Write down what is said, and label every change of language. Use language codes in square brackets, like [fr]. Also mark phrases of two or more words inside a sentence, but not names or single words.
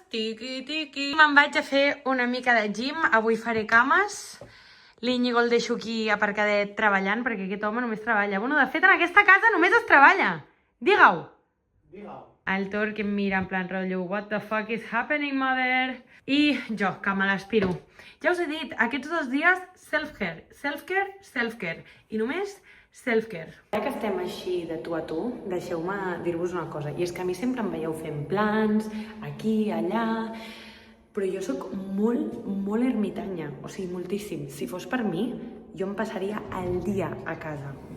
[ca] Tiqui, tiqui. Me'n vaig a fer una mica de gym. Avui faré cames. L'Íñigo el deixo aquí aparcadet treballant, perquè aquest home només treballa. Bueno, de fet, en aquesta casa només es treballa. Digue-ho. El Thor que em mira en plan rotllo, [en] what the fuck is happening, mother? [ca] I jo, que me l'aspiro. Ja us he dit, aquests 2 dies, [en] self-care, self-care, self-care. [ca] I només self-care. Ara que estem així de tu a tu, deixeu-me dir-vos una cosa, i és que a mi sempre em veieu fent plans, aquí, allà, però jo sóc molt ermitanya, o sigui, moltíssim. Si fos per mi, jo em passaria el dia a casa.